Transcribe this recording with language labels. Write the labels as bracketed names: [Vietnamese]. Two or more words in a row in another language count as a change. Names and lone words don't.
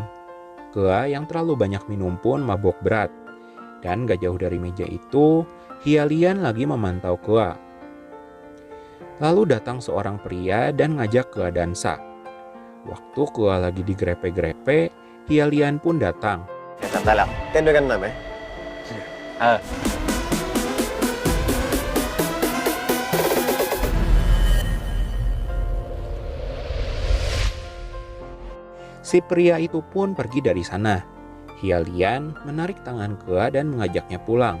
[Indonesian] Kea yang terlalu banyak minum pun mabok berat. Dan gak jauh dari meja itu, Hyalian lagi memantau Kea. Lalu datang seorang pria dan ngajak Kea dansa. Waktu Kea lagi digrepe-grepe, Hyalian pun datang. [Thai] Tênด้วยกันหน่อยไหม [Indonesian] Si pria itu pun pergi dari sana. Hyalian menarik tangan Kea dan mengajaknya pulang.